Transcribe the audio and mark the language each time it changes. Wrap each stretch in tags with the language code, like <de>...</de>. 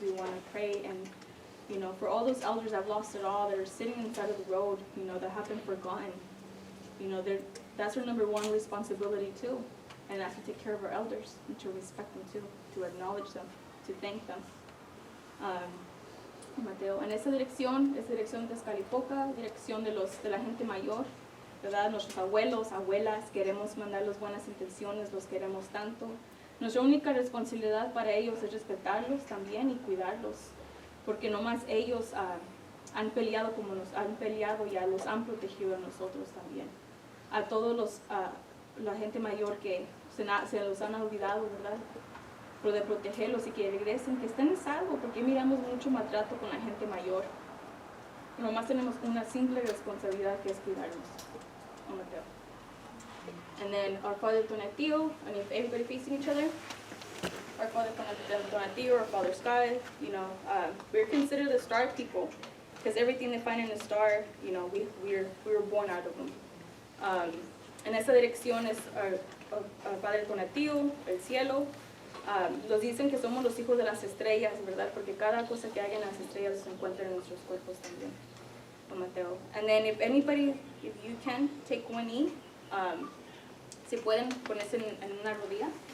<en>We want to pray and, for all those elders that have lost it all, that are sitting inside of the road, that have been forgotten. That's our number one responsibility too. And that's to take care of our elders, and to respect them too, to acknowledge them, to thank them.</en> <es>Mateo, en esa dirección es dirección de Tezcalipoca, dirección de la gente mayor, ¿verdad? Nuestros abuelos, abuelas, queremos mandarles buenas intenciones, los queremos tanto. Nuestra única responsabilidad para ellos es respetarlos también y cuidarlos, porque nomás ellos han peleado como nos han peleado, y los han protegido a nosotros también. A todos la gente mayor que se los han olvidado, ¿verdad? Pero de protegerlos y que regresen, que estén en salvo, porque miramos mucho maltrato con la gente mayor. Nomás tenemos una simple responsabilidad, que es cuidarlos.</es> <en>And then our Father Tonatiuh, and if everybody facing each other, our Father Tonatiuh, our Father Sky, we're considered the star people, because everything they find in the star, we were born out of them.</en> <es>En esa dirección es</es> <en>our</en> <es>Padre Tonatiuh, el cielo. Nos dicen que somos los hijos de las estrellas, ¿verdad? Porque cada cosa que hay en las estrellas se encuentra en nuestros cuerpos también. Mateo.</es> <en>And then if you can, take one knee.</en> <es>Si pueden ponerse en una rodilla.</es>